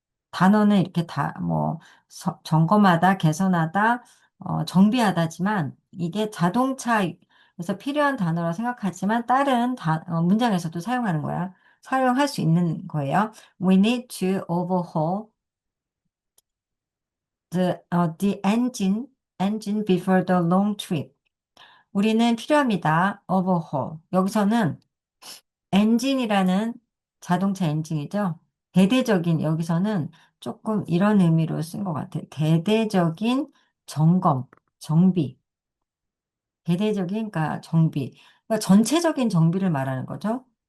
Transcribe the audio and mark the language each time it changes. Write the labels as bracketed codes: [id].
[ko] 단어는 이렇게 뭐, 점검하다, 개선하다, 정비하다지만, 이게 자동차에서 필요한 단어라 생각하지만, 다른 문장에서도 사용하는 거야. 사용할 수 있는 거예요. [en] We need to overhaul the engine before the long trip. [ko] 우리는 필요합니다. overhaul. 여기서는 엔진이라는 자동차 엔진이죠. 대대적인, 여기서는 조금 이런 의미로 쓴 것 같아요. 대대적인 점검, 정비. 대대적인, 그러니까 정비. 그러니까 전체적인 정비를 말하는 거죠.